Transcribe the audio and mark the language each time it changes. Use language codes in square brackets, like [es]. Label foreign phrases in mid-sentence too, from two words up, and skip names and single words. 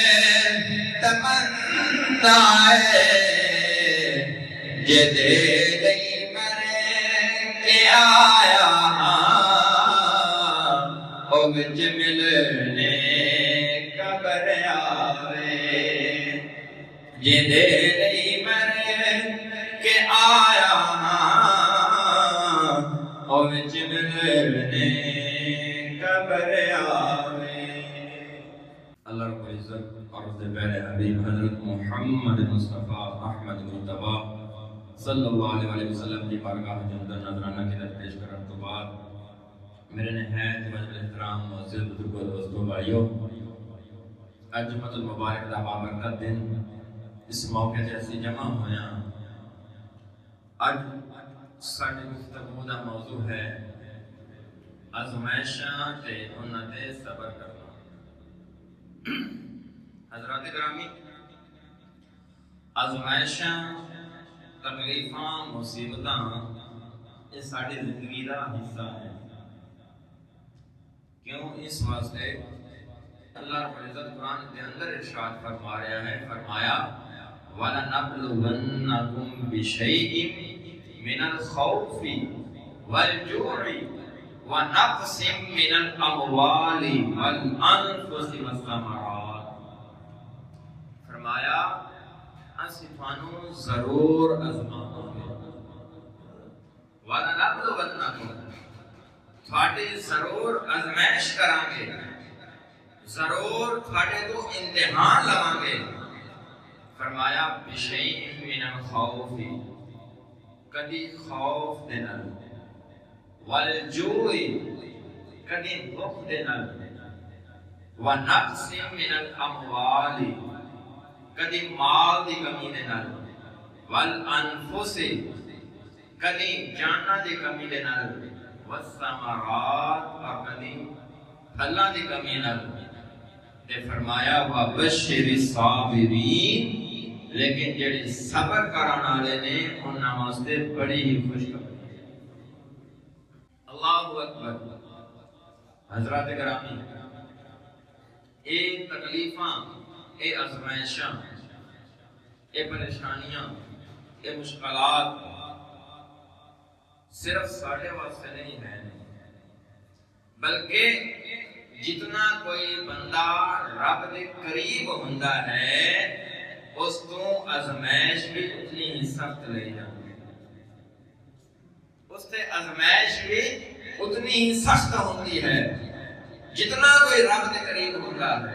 [pa] تمنا جدے لئی مرے کے آیا او وچ ملنے قبر آوے جدے لئی مرے کے آیا او وچ ملنے قبر آوے۔ [ur] اللہ رب العزت اور اس سے پہلے حبیب حضرت محمد مصطفیٰ احمد مجتبیٰ [ar] صلی اللہ علیہ وسلم [ur] کی بارگاہ جندر نظرانہ کی درپیش کرنے تو بعد میرے نہایت وجہ احترام معزز بزرگوں دوستوں بھائیوں، [pa] اج جمعۃ المبارک دا بابرکت دن اس موقع سے اسی جمع ہویا۔ اج ساڈی گفتگو دا موضوع ہے آزمائشاں تے انہاں تے صبر کرنا۔ [ur] حضرات گرامی، آزمائشاں، تکلیفاں، مصیبتاں یہ ساری زندگی کا حصہ ہے۔ کیوں؟ اس واسطے اللہ رب العزت قرآن کے اندر ارشاد فرما رہا ہے، فرمایا [ar] وَلَنَبْلُوَنَّكُمْ بِشَيْءٍ مِّنَ الْخَوْفِ وَالْجُوعِ وَنَقْصٍ مِّنَ الْأَمْوَالِ وَالْأَنفُسِ وَالثَّمَرَاتِ۔ [pa] فرمایا اسی تھانوں ضرور آزماؤں گے، وَلَنَبْلُوَنَّكُمْ تھوڑے ضرور آزمائش کریں گے، ضرور تھوڑے تو امتحان لواں گے۔ فرمایا [ar] بِشَيْءٍ مِّنَ الْخَوْفِ [pa] کدی خوف دے نال، وَالْجُوعِ کدی بھوک دے نال، [ar] وَنَقْصٍ مِّنَ الْأَمْوَالِ [pa] کدی مال دی کمی دے نال، وَالْأَنفُسِ کدی جاناں دی کمی دے نال، وَالثَّمَرَاتِ اور کدی پھلاں دی کمی نال۔ تے فرمایا [ar] وَبَشِّرِ الصَّابِرِينَ [pa] لیکن جڑے صبر کرن والے نے انہاں واسطے بڑی ہی خوشخبری۔ [ar] اللہ اکبر۔ [ur] حضرات گرامی، [pa] اے تکلیفاں، اے آزمائشاں، اے پریشانیاں، اے مشکلات صرف ساڑھے واسطے نہیں ہیں، بلکہ جتنا کوئی بندہ رب دے قریب ہوندا ہے اس تو آزمائش بھی اتنی ہی سخت لے جاتی ہے، [ur] اس سے آزمائش بھی اتنی ہی سخت ہوتی ہے [pa] جتنا کوئی رب دے قریب ہوندا ہے۔